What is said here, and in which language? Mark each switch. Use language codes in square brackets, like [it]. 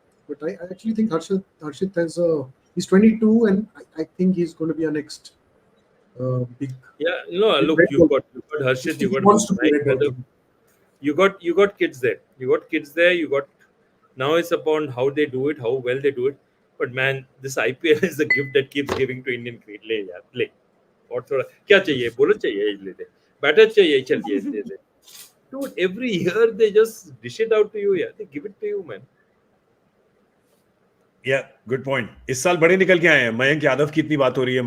[en] But I actually think Harshit has he's 22, and I think he's going to be our next big. Yeah, look, you got Harshit, you got kids there. You got now it's upon how they do it, how well they do it. But man, this IPL is the gift that keeps giving to Indian cricket. Play. [hi] और थोड़ा क्या चाहिए, bowler चाहिए ले दे, batter चाहिए चलिए दे दे. [en] Dude, every year they just dish it out to you, they give it to you, man. Yeah, good point. [hi] इस साल बड़े निकल के आए हैं. मयंक यादव की इतनी बात हो रही है.